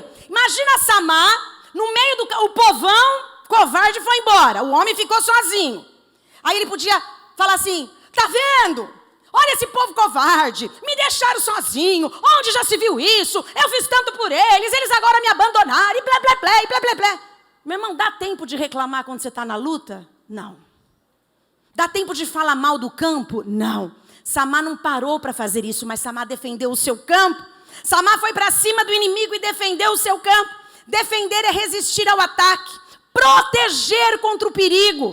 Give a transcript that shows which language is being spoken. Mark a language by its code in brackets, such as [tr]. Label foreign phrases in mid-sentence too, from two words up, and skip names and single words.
[pt] Imagina Samá, no meio do campo, o povão covarde foi embora. O homem ficou sozinho. Aí ele podia falar assim, tá vendo? Olha esse povo covarde, me deixaram sozinho. Onde já se viu isso? Eu fiz tanto por eles agora me abandonaram. E blé, blé, blé, e blé, blé, blé. Meu irmão, dá tempo de reclamar quando você está na luta? Não. Dá tempo de falar mal do campo? Não. Samá não parou para fazer isso, mas Samá defendeu o seu campo. Samá foi para cima do inimigo e defendeu o seu campo. Defender é resistir ao ataque. Proteger contra o perigo.